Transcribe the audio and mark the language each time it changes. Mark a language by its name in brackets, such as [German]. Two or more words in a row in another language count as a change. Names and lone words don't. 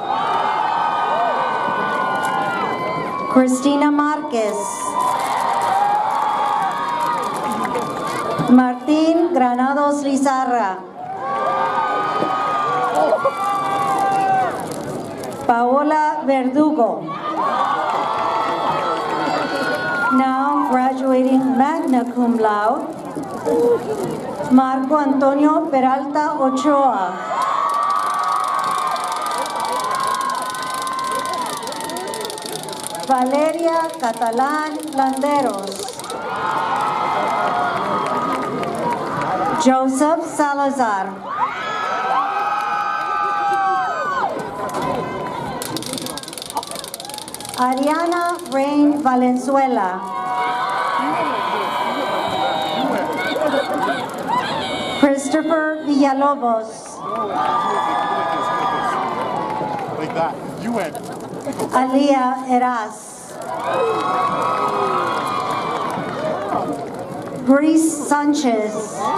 [English] Cristina Marquez. Martín Granados Lizarra. Paola Verdugo. Now graduating [Latin] magna cum laude, [English] Marco Antonio Peralta Ochoa. Valeria Catalán Landeros. Joseph Salazar. Ariana Rain Valenzuela. Christopher Villalobos. Like that. You went. Alia Eras. Grace Sanchez.